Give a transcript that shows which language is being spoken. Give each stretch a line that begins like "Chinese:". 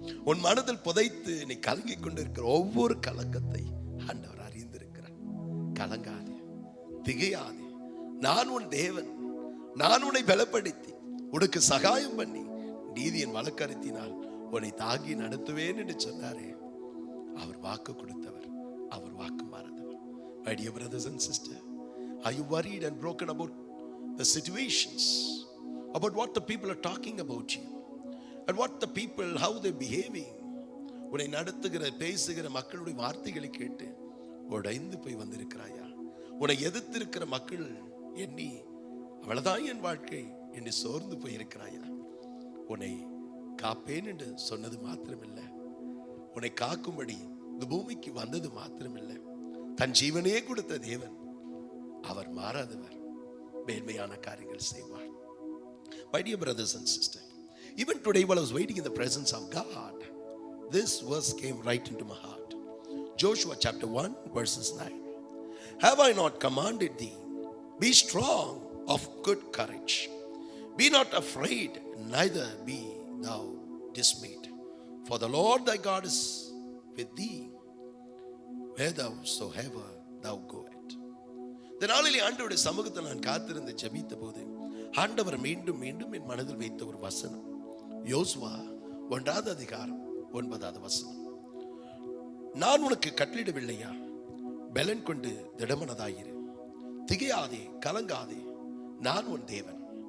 Tamil: உன் மனதில் புதைத்து நீ கலங்கிக் கொண்டிருக்கிற ஒவ்வொரு கலங்கத்தை ஆண்டவர் அறிந்திருக்கிறார். கலங்காதே, திகையாதே. நான் உன் தேவன், நான் உன்னை பலப்படுத்தி உனக்கு சகாயம் பண்ணி நீதியின் வழக்கறித்தினால் உன்னை தாங்கி நடத்துவேன் என்று சொன்னாரே, அவர் வாக்கு கொடுத்தவர், அவர் வாக்கு மாறாதவர்.
English: My dear brothers and sisters, are you worried and broken about the situations, about what the people are talking about you, and what the people, how they're behaving?
Tamil: உன்னை நடத்துகிற பேசுகிற மக்களுடைய வார்த்தைகளை கேட்டு உடைந்து போய் வந்திருக்கிறாயா? உன்னை எதிர்த்திருக்கிற மக்கள் எண்ணி அவ்வளவுதான் என் வாழ்க்கை என்று சோர்ந்து போயிருக்கிறாயா? உன்னை காப்பேன் என்று சொன்னது மாத்திரமில்லை, உன்னை காக்கும்படி இந்த பூமிக்கு வந்தது மாத்திரமில்லை, தன் ஜீவனே கொடுத்த தேவன் அவர் மாறாதவர், மேன்மையான காரியங்கள் செய்வார்.
English: My dear brothers and sisters, even today while I was waiting in the presence of God, this verse came right into my heart. Joshua chapter 1 verses 9. Have I not commanded thee? Be strong of good courage. Be not afraid, neither be thou dismayed. For the Lord thy God is with thee, wheresoever thou goest.
Tamil: இந்த நாளிலே ஆண்டவருடைய சமூகத்தில் நான் காத்திருந்து ஜெபித்த போது ஆண்டவர் மீண்டும் மீண்டும் என் மனதில் வைத்த ஒரு வசனம், யோசுவா 1 அதிகாரம் 9 வசனம். நான் உனக்கு கட்டளிடவில்லையா? பலன் கொண்டு திடமனதாயிரு, திகையாதே, கலங்காதே, நான் உன் தேவன்.